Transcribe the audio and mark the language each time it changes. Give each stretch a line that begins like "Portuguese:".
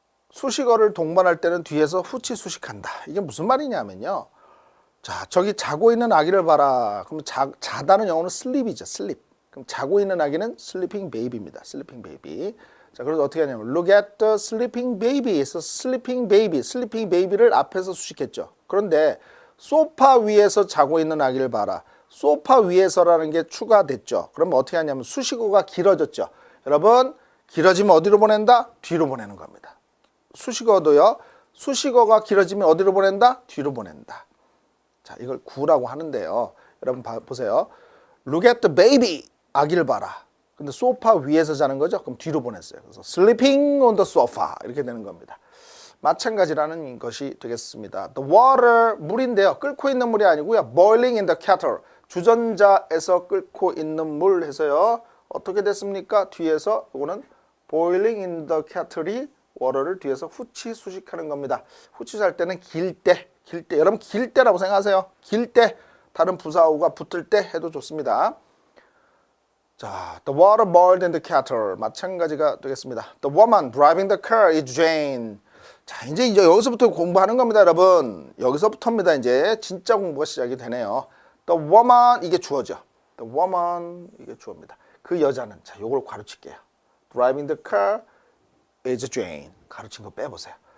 Korean: 수식어를 동반할 때는 뒤에서 후치 수식한다. 이게 무슨 말이냐면요. 자, 저기 자고 있는 아기를 봐라. 그럼 자다는 영어는 sleep이죠. sleep. 그럼 자고 있는 아기는 sleeping baby입니다.
English: sleeping baby.
Korean: 자, 그래서 어떻게 하냐면
English: look at the sleeping baby.
Korean: 그래서 sleeping baby를 앞에서 수식했죠. 그런데 소파 위에서 자고 있는 아기를 봐라. 소파 위에서라는 게 추가됐죠. 그러면 어떻게 하냐면 수식어가 길어졌죠. 여러분, 길어지면 어디로 보낸다? 뒤로 보내는 겁니다. 수식어도요. 수식어가 길어지면 어디로 보낸다? 뒤로 보낸다. 자, 이걸 구라고 하는데요. 여러분 보세요.
English: Look at the baby.
Korean: 아기를 봐라. 근데 소파 위에서 자는 거죠? 그럼 뒤로 보냈어요. 그래서
English: sleeping on the sofa
Korean: 이렇게 되는 겁니다. 마찬가지라는 것이 되겠습니다.
English: The water,
Korean: 물인데요. 끓고 있는 물이 아니고요.
English: boiling in the kettle,
Korean: 주전자에서 끓고 있는 물 해서요. 어떻게 됐습니까? 뒤에서 이거는
English: boiling in the kettle
Korean: 이 water를 뒤에서 후치 수식하는 겁니다. 후치 살 때는 길 때, 여러분 길 때라고 생각하세요. 길 때, 다른 부사어가 붙을 때 해도 좋습니다.
English: 자, the water boiled in the kettle
Korean: 마찬가지가 되겠습니다.
English: The woman driving the car is Jane.
Korean: 자, 이제 여기서부터 공부하는 겁니다, 여러분. 여기서부터입니다. 이제 진짜 공부가 시작이 되네요. The woman 이게 주어죠. The woman 이게 주어입니다. 그 여자는 자, 요걸 가르칠게요.
English: Driving the car is Jane.
Korean: 가르친 거 빼보세요.